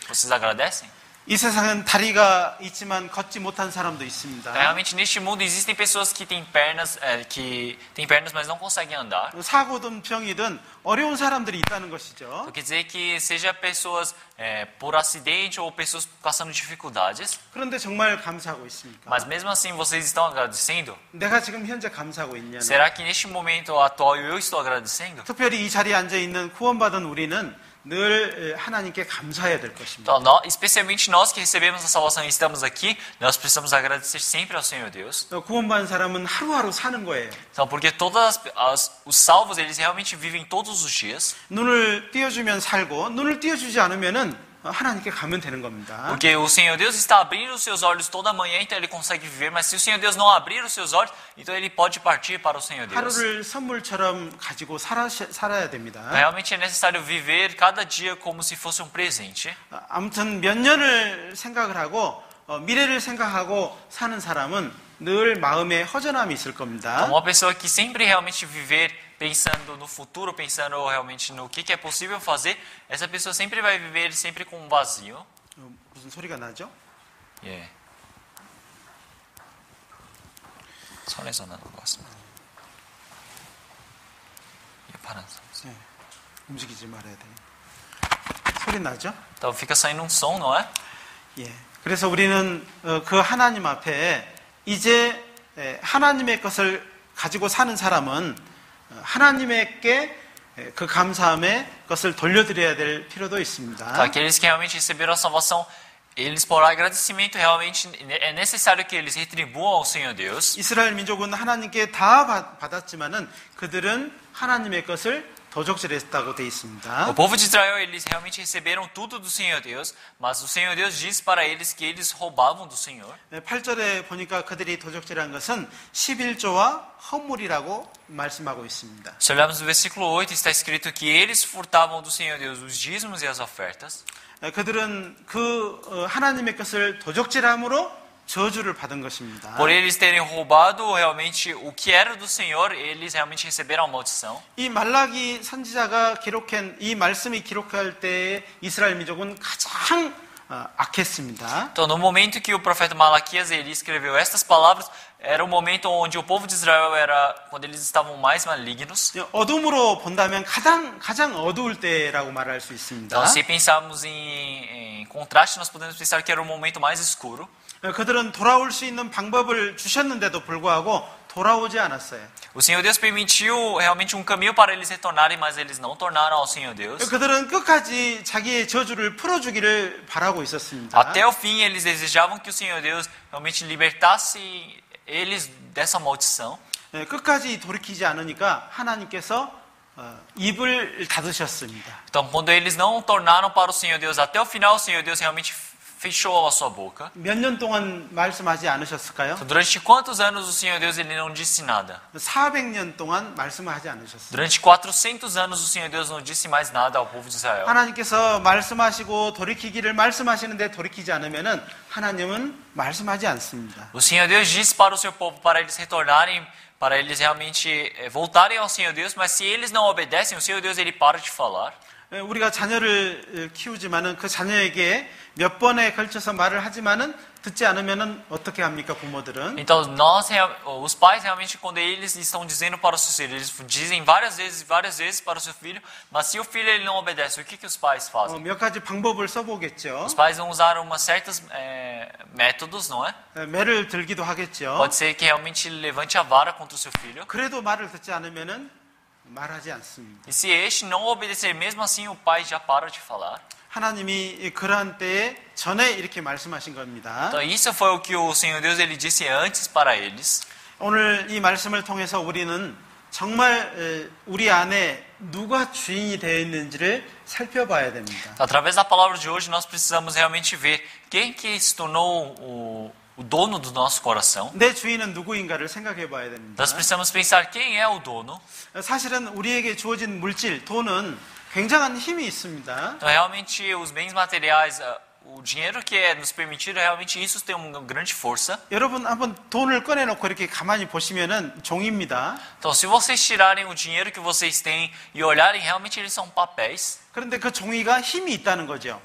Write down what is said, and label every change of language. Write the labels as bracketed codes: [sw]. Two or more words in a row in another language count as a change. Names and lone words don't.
[pt] Vocês agradecem? [ko] 이 세상은 다리가 있지만 걷지 못한 사람도 있습니다. [pt] Realmente, neste mundo existem pessoas que têm pernas, mas não conseguem andar. [ko] 사고든 병이든 어려운 사람들이 있다는 것이죠. [pt] Então, quer dizer que seja pessoas por acidente ou pessoas passando dificuldades. [ko] 그런데 정말 감사하고 있습니까? [pt] Mas mesmo assim, vocês estão agradecendo? [ko] 내가 지금 현재 감사하고 있냐는? [pt] Será que neste momento atual eu estou agradecendo? [ko] 특별히 이 자리에 앉아 있는 구원받은 우리는 늘 하나님께 감사해야 될 것입니다. [pt] Então, especialmente nós que recebemos a salvação e estamos aqui, nós precisamos agradecer sempre ao Senhor Deus. [ko] 구원받은 사람은 하루하루 사는 거예요. [pt] Então, porque os salvos, eles realmente vivem todos os dias. [ko] 눈을 띄워주면 살고, 눈을 띄워주지 않으면은 하나님께 가면 되는 겁니다. [pt] Porque o Senhor Deus está abrindo os seus olhos toda manhã, então ele consegue viver. Mas se o Senhor Deus não abrir os seus olhos, então ele pode partir para o Senhor Deus. [ko] 하루를 선물처럼 가지고 살아야 됩니다. [pt] Realmente é necessário viver cada dia como se fosse um presente. [ko] 아무튼 몇 년을 생각을 하고 미래를 생각하고 사는 사람은 늘 마음에 허전함이 있을 겁니다. [pt] Uma pessoa que sempre realmente viver pensando no futuro, pensando realmente no que é possível fazer, essa pessoa sempre vai viver sempre com um vazio. [ko] 무슨 소리가 나죠? 예. 손에서 나는 것 같습니다. 이 파란 선. 움직이지 말아야 돼요. 소리 나죠? [pt] Então fica saindo um som, não é? [ko] 예. 그래서 우리는 그 하나님 앞에 이제 하나님의 것을 가지고 사는 사람은 하나님에게 그 감사함의 것을 돌려드려야 될 필요도 있습니다. [pt] Então, aqueles que realmente receberam a salvação, eles por agradecimento realmente é necessário que eles retribuam ao Senhor Deus. [ko] 이스라엘 민족은 하나님께 다 받았지만은 그들은 하나님의 것을 도적질했다고 되어 있습니다. [pt] O povo de Israel, eles realmente receberam tudo do Senhor Deus, mas o Senhor Deus disse para eles que eles roubavam do Senhor. [ko] 8절에 보니까 그들이 도적질한 것은 11조와 헌물이라고 말씀하고 있습니다. [pt] Se olharmos no versículo 8, está escrito que eles furtavam do Senhor Deus os dízimos e as ofertas. [ko] 그들은 그 하나님의 것을 도적질함으로 저주를 받은 것입니다. [pt] Por eles terem roubado realmente o que era do Senhor, eles realmente receberam a maldição. [ko] 이 말라기 선지자가 기록한 이 말씀이 기록할 때 이스라엘 민족은 가장 악했습니다. [pt] Então, no momento que o profeta Malaquias ele escreveu estas palavras, era o momento onde o povo de Israel era quando eles estavam mais malignos. [ko] 어둠으로 본다면 가장 어두울 때라고 말할 수 있습니다. [pt] Então, se pensarmos em contraste, nós podemos pensar que era o momento mais escuro. [ko] 그들은 돌아올 수 있는 방법을 주셨는데도 불구하고 돌아오지 않았어요. [pt] O Senhor Deus permitiu realmente um caminho para eles retornarem, mas eles não tornaram ao Senhor Deus. [ko] 그들은 끝까지 자기의 저주를 풀어주기를 바라고 있었습니다. [pt] Até o fim, eles desejavam que o Senhor Deus realmente libertasse eles dessa maldição. [ko] 끝까지 돌이키지 않으니까 하나님께서 입을 닫으셨습니다. [pt] Então, quando eles não tornaram para o Senhor Deus até o final, o Senhor Deus realmente fechou a sua boca. [ko] 몇 년 동안 말씀하지 않으셨을까요? [pt] Então, durante quantos anos o Senhor Deus ele não disse nada? [ko] 400년 동안 말씀하지 않으셨어요. [pt] Durante 400 anos o Senhor Deus não disse mais nada ao povo de Israel. [ko] 하나님께서 말씀하시고 돌이키기를 말씀하시는데 돌이키지 않으면은 하나님은 말씀하지 않습니다. [pt] O Senhor Deus disse para o seu povo para eles retornarem, para eles realmente voltarem ao Senhor Deus, mas se eles não obedecem, o Senhor Deus ele para de falar. [ko] 우리가 자녀를 키우지만은 그 자녀에게 몇 번에 걸쳐서 말을 하지만은 듣지 않으면은 어떻게 합니까, 부모들은? [pt] Então, os pais realmente, quando eles estão dizendo para os seus filhos, eles dizem várias vezes para o seu filho, mas se o filho ele não obedece, o que os pais fazem? [ko] 몇 가지 방법을 써보겠죠. [pt] Os pais vão usar umas certos métodos, não é? [ko] 매를 들기도 하겠죠. [pt] Pode ser que realmente ele levante a vara contra o seu filho. [ko] 그래도 말을 듣지 않으면은 말하지 않습니다. [pt] E se este não obedecer, mesmo assim o pai já para de falar. [ko] 하나님이 그러한 때에 전에 이렇게 말씀하신 겁니다. [pt] Então, isso foi o que o Senhor Deus ele disse antes para eles. [ko] 오늘 이 말씀을 통해서 우리는 정말 우리 안에 누가 주인이 되어 있는지를 살펴봐야 됩니다. [pt] Através da palavra de hoje, nós precisamos realmente ver quem que se tornou o dono do nosso coração. [ko] 내 주인은 누구인가를 생각해 봐야 됩니다. [pt] Nós precisamos pensar quem é o dono. [ko] 사실은 우리에게 주어진 물질, 돈은 굉장한 힘이 있습니다. [pt] Então, realmente, os bens materiais, o dinheiro que é nos permitido, realmente isso tem uma grande força. [ko] 여러분 한번 돈을 꺼내놓고 이렇게 가만히 보시면은 종입니다. [pt] Então, se vocês tirarem o dinheiro que vocês têm e olharem, realmente eles são papéis. [ko] 그런데 그 종이가 힘이 있다는 거죠.